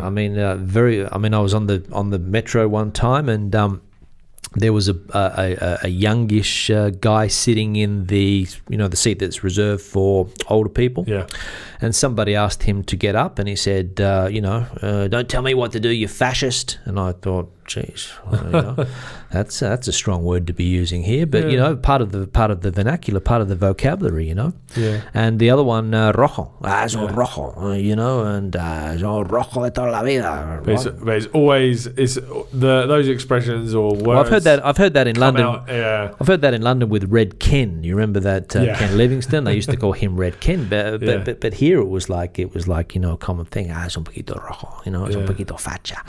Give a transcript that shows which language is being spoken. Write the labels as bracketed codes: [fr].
[en] I mean, I was on the metro one time, and there was a youngish guy sitting in the seat that's reserved for older people. Yeah. And somebody asked him to get up, and he said, don't tell me what to do, you fascist. And I thought, geez, that's a strong word to be using here, but part of the vernacular, part of the vocabulary, Yeah. And the other one, [es] rojo, rojo, and rojo de toda la vida. [en] But it's always those expressions or words. Well, I've heard that in London. Yeah. I've heard that in London with Red Ken. You remember that Ken Livingstone? They used to call him Red Ken, but here it was like a common thing. [es] Es un poquito rojo, es un poquito facha.